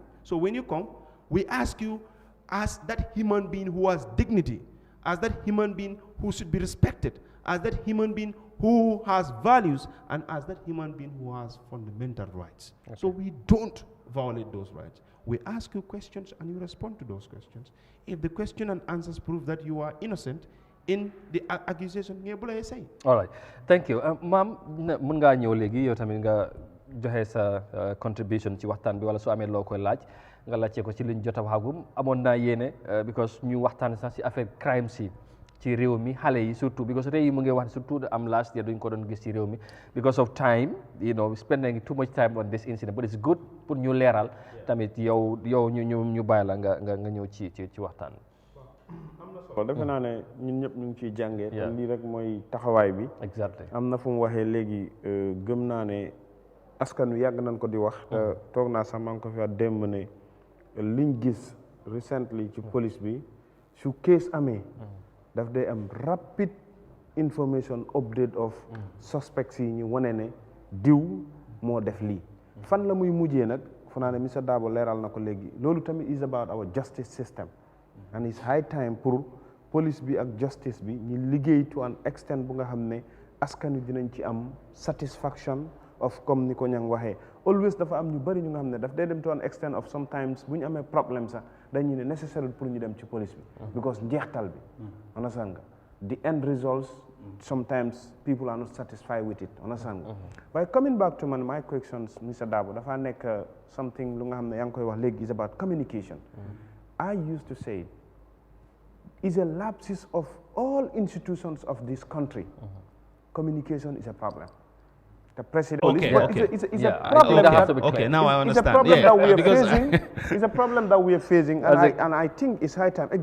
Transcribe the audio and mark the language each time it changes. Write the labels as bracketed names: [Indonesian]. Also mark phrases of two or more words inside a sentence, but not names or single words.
[English] So when you come, we ask you as that human being who has dignity, as that human being who should be respected, as that human being who has values, and as that human being who has fundamental rights. Okay. So we don't violate those rights. We ask you questions and you respond to those questions. If the question and answers prove that you are innocent in the accusation, say. All right. Thank you. Ma'am, [Wolof] mun nga ñëw léegi yow tamit nga joxe sa contribution ci waxtaan bi wala su amee loo koy laaj nga laajte ko ci liñ jot a waxagum amoon naa yéene because ñu waxtaan sax ci [French] affaire crime [Wolof] si ci réew mi xale yi surtout because tey yi mu ngi wax surtout am [English] last year [Wolof] duñ ko doon gis ci réew mi [English] because of time spending too much time on this incident but it's good [Wolof] pour ñu leeral tamit yow ñu bàyyi la nga ñëw ci waxtaan bi. defe naa ne ñun ñëpp ñu ngi ciy jàngee. te lii rek mooy taxawaay bi. [English] exactly [Wolof] am na fu mu waxee léegi gëm naa ne askan wi yàgg nañ ko di wax. te toog naa sax maa ngi ko fi wax démb ne liñ gis recently ci police bi su case amee. daf day am [English] rapid information update of suspects [Wolof] yi ñu wane ne diw moo def lii. fan la muy mujjee nag fu naa ne monsieur Dabo leeral na ko léegi loolu tamit [English] is about our justice system and it's high time [Wolof] pour police bi ak justice bi ñu liggéey [English] to an extent [Wolof] bu nga xam ne askan wi dinañ ci am satisfaction of comme ni ko ñang waxee always dafa am ñu bari ñu nga xam ne daf day dem [English] to an extent of sometimes [Wolof] bu ñu amee problème sax dañuy ne necessary pour ñu dem ci police bi because njeextal bi understand nga [English] the end results sometimes people are not satisfied with it [Wolof] understand nga waaye [English] coming back to my questions Mr. Dabo [Wolof] dafa nekk [English] something [Wolof] lu nga xam ne yaa ngi koy wax léegi [English] is about communication I used to say is a lapses of all institutions of this country communication is a problem. The president. It's a problem. Now I understand. It's a problem that we are facing. It's a problem that we are facing, and I think it's high time.